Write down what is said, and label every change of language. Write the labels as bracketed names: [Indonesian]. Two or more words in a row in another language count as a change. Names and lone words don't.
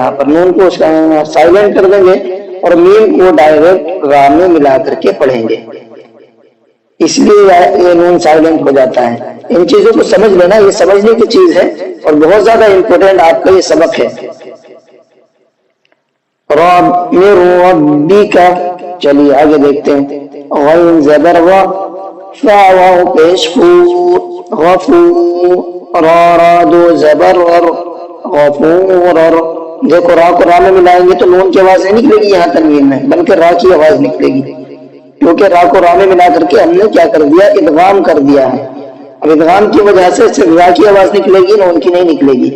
[Urdu] یہاں پر نون کو سائلنٹ کر دیں گے اور میم کو ڈائریکٹ را میں ملا کر کے پڑھیں گے، اس لیے یہ نون سائلنٹ ہو جاتا ہے۔ ان چیزوں کو سمجھ لینا، یہ سمجھنے کی چیز ہے اور بہت زیادہ امپورٹنٹ آپ کا یہ سبق ہے۔ رب ربی کا، چلیے آگے دیکھتے ہیں۔ غین زبر وا، فا واو پیش فو، غفور، را را دو زبر ور، غفور۔ دیکھو را کو را میں ملائیں گے تو نون کی آواز نہیں نکلے گی یہاں تنوین میں، بلکہ را کی آواز نکلے گی، کیونکہ را کو را میں ملا کر کے ہم نے کیا کر دیا، ادغام کر دیا ہے۔ اب ادغام کی وجہ سے صرف را کی آواز نکلے گی، نون کی نہیں نکلے گی۔